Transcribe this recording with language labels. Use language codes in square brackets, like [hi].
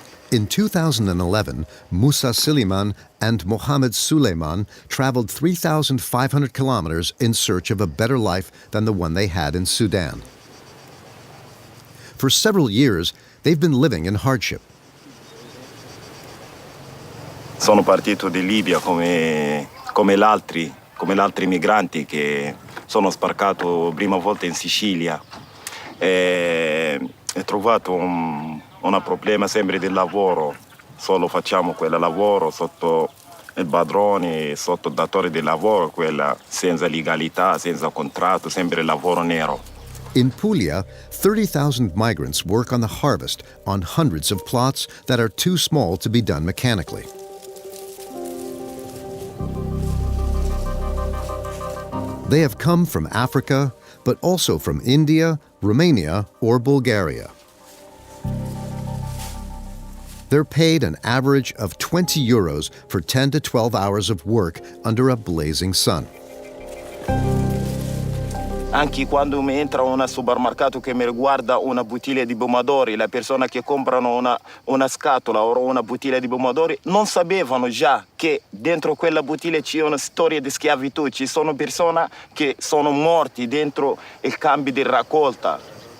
[en] In 2011, Musa Siliman and Mohammed Suleiman traveled 3,500 kilometers in search of a better life than the one they had in Sudan. For several years, they've been living in hardship. [it] Sono partito di Libia come gli altri migranti che sono sbarcato prima volta in Sicilia. E ho trovato un problema sempre del lavoro, solo facciamo quel lavoro sotto il padrone, sotto il datore di lavoro, quella senza legalità, senza contratto, sempre lavoro nero. [en] In Puglia, 30,000 migrants work on the harvest on hundreds of plots that are too small to be done mechanically. They have come from Africa, but also from India, Romania, or Bulgaria. They're paid an average of 20 euros for 10 to 12 hours of work under a blazing sun. [it] Anche quando mi entra in un supermercato che mi riguarda una bottiglia di pomodori, la persona che comprano una scatola o una bottiglia di pomodori non sapevano già che dentro quella bottiglia c'è una storia di schiavitù, ci sono persone che sono morti dentro il cambio di raccolta.